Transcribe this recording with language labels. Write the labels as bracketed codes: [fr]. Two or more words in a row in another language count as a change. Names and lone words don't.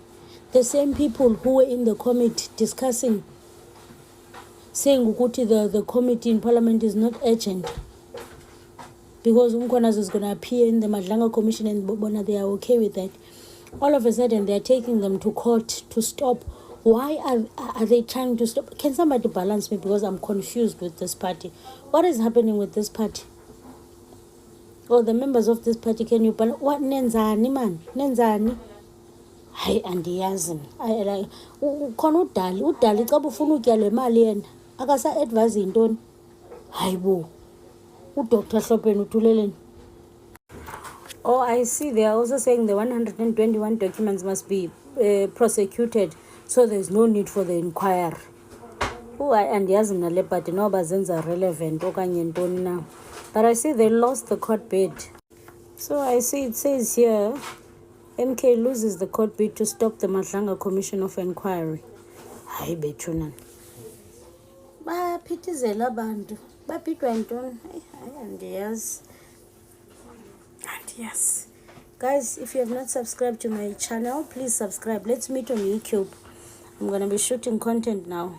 [en] The same people who were in the committee discussing, saying the committee in Parliament is not urgent because Umkonas is going to appear in the Madlanga Commission and Bobona, they are okay with that. All of a sudden, they are taking them to court to stop. Why are they trying to stop? Can somebody balance me because I'm confused with this party? What is happening with this party? Oh, the members of this party, can you balance? [xh] What nenzani man? Nenzani? Hayi andiyazi. Khona udali xa ufuna utya le mali yena akasa advise intoni. Hayibo. Udr Hlopeni uthuleleni. [en] Oh, I see. They are also saying the 121 documents must be prosecuted, so there's no need for the inquiry. [xh] Oh, andiyazi mna le party noba zenza relevant okanye ntoni na. [en] But I see they lost the court bid. So I see it says here, MK loses the court bid to stop the Madlanga Commission of Inquiry. [xh] Hayi bethuna. Baphithizela abantu. Baphithwa ntoni? Andiyazi. [en] Yes. Guys, if you have not subscribed to my channel, please subscribe. Let's meet on YouTube. I'm going to be shooting content now.